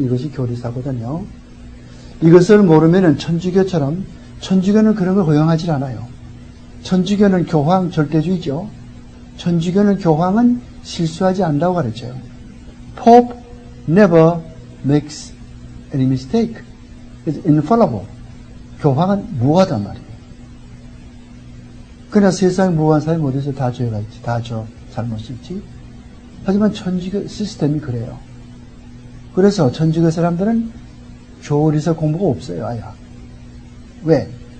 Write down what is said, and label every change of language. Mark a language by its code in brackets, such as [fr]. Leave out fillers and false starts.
[ko] 이것이 교리사거든요. 이것을 모르면은 천주교처럼, 천주교는 그런 걸 허용하지 않아요. 천주교는 교황 절대주의죠. 천주교는 교황은 실수하지 않는다고 가르쳐요. [en] Pope never makes any mistake. It's infallible. [ko] 교황은 무하단 말이에요. 그러나 세상 무한 사람이 어디서 다 죄가 있지, 다 잘못이 있지. 하지만 천주교 시스템이 그래요. 그래서 천주교 사람들은 교리서 공부가 없어요, 아예. 왜?